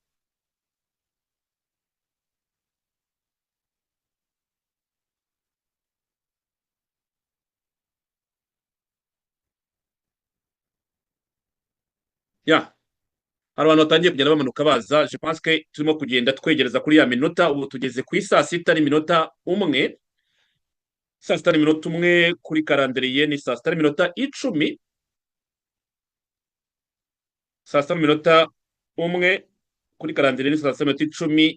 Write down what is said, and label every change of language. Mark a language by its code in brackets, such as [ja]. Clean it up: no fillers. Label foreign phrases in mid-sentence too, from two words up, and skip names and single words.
[rw] Hari abantu batangiye kugenda bamanuka baza. [fr] Je pense que [rw] turimo kugenda twegereza kuri ya minota. Ubu tugeze ku 6:01. 6:01 kuri karandiriye ni 6:10. 6:01 kuri karandiriye ni 6:10.